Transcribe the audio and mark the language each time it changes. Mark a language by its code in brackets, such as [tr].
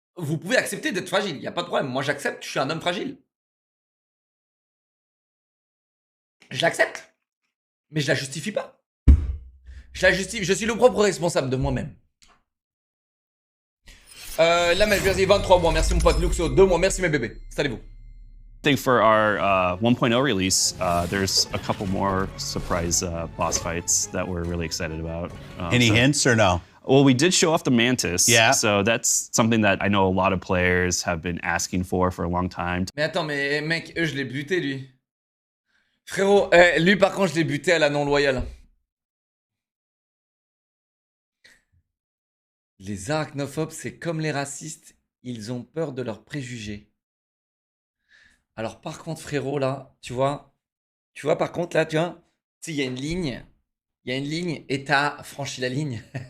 [fr] Vous pouvez accepter d'être fragile, il n'y a pas de problème. Moi, j'accepte, je suis un homme fragile. Je l'accepte, mais je la justifie pas. Je la justifie, je suis le propre responsable de moi-même. Là, mais je 23 mois, merci mon pote Luxo, 2 mois, merci mes bébés. Salut-vous. [en] I think for our 1.0 release, there's a couple more surprise boss fights that we're really excited about. Any hints or no? Well, we did show off the Mantis. Yeah. So that's something that I know a lot of players have been asking for a long time. [fr] Mais attends, mais mec, je l'ai buté, lui. Frérot, lui, par contre, je l'ai buté à la non-loyale. Les arachnophobes, c'est comme les racistes, ils ont peur de leurs préjugés. Alors, par contre, frérot, là, tu vois, par contre, là, tu vois, il y a une ligne, et t'as franchi la ligne.